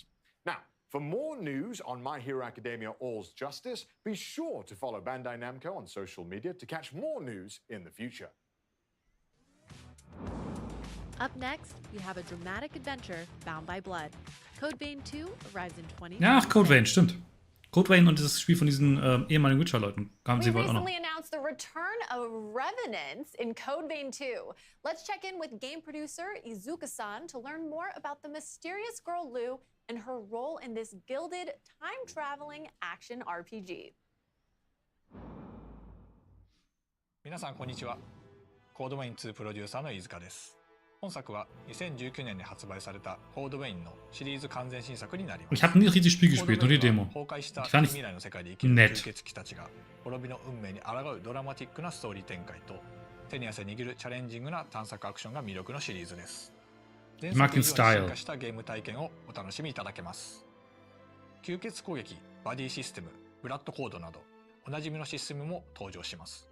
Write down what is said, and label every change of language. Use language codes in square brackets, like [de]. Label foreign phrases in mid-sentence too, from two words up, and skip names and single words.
[en] Now, for more news on My Hero Academia All's Justice, be sure to follow Bandai Namco on social media to catch more news in the future. Up next, we have a dramatic adventure bound by blood. Code Vein 2 arrives in 20. [de] Ja, Code Vein, stimmt. Code Vein und das Spiel von diesen ehemaligen Witcher-Leuten kamen [en] We [de] sie wohl auch noch. [en] recently announced the return of Revenants in Code Vein 2. Let's check in with game producer Izuka-san to learn more about the mysterious girl Lou and her role in this gilded, time-traveling action RPG. [ja] 皆さんこんにちは。コードウェイン2プロデューサーの飯塚です。本作は2019年に発売されたコードウェインのシリーズ完全新作になります。 [de] Ich habe nie richtig das Spiel gespielt, nur die Demo. [ja] 崩壊した [de] Ich fand es [ja] 未来の世界で生きる [de] nett. [ja] 吸血鬼たちが滅びの運命に抗うドラマティックなストーリー展開と手に汗握るチャレンジングな探索アクションが魅力のシリーズです。前 [de] mag [ja] 作 [de] den [ja] 以上に [de] Style. [ja] 進化したゲーム体験をお楽しみいただけます。吸血攻撃、バディシステム、ブラッドコードなどおなじみのシステムも登場します。